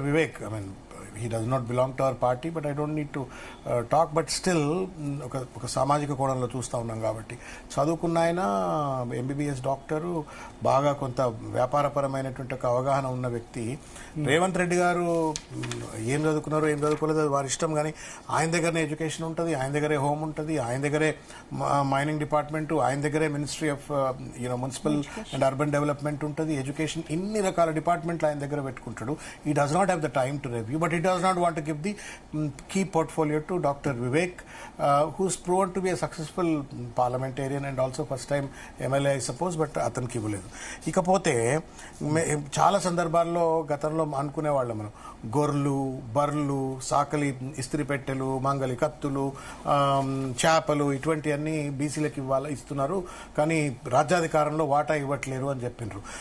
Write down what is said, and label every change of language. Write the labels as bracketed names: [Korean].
[English] Vivek, I mean, he does not belong to our party, but I don't need to talk, but still [Telugu] ఒక సామాజిక కోణంలో చూస్తూ ఉన్నాం కాబట్టి, చదువుకున్న ఆయన ఎంబీబీఎస్ డాక్టరు, బాగా కొంత వ్యాపారపరమైనటువంటి ఒక అవగాహన ఉన్న వ్యక్తి. రేవంత్ రెడ్డి గారు ఏం చదువుకున్నారో ఏం చదువుకోలేదో వారి ఇష్టం, కానీ ఆయన దగ్గరనే ఎడ్యుకేషన్ ఉంటుంది, ఆయన దగ్గరే హోమ్ ఉంటుంది, ఆయన దగ్గరే మైనింగ్ డిపార్ట్మెంట్, ఆయన దగ్గరే ministry of municipal and urban development ఉంటుంది, ఎడ్యుకేషన్, ఇన్ని రకాల డిపార్ట్మెంట్లు ఆయన దగ్గర పెట్టుకుంటాడు. [English] He does not have the time to review, but he does not want to give the key portfolio to Dr. Vivek, who's proven to be a successful parliamentarian and also first time MLA, I suppose, but [Telugu] అతనికి ఇవ్వలేదు. ఇకపోతే చాలా సందర్భాల్లో గతంలో అనుకునే వాళ్ళం మనం, గొర్రెలు, బర్రెలు, సాకలి ఇస్త్రీ పెట్టెలు, మంగలి కత్తులు, చేపలు, ఇటువంటివన్నీ బీసీలకు ఇస్తున్నారు, కానీ రాజ్యాధికారంలో వాటా ఇవ్వట్లేరు అని చెప్పిండ్రు.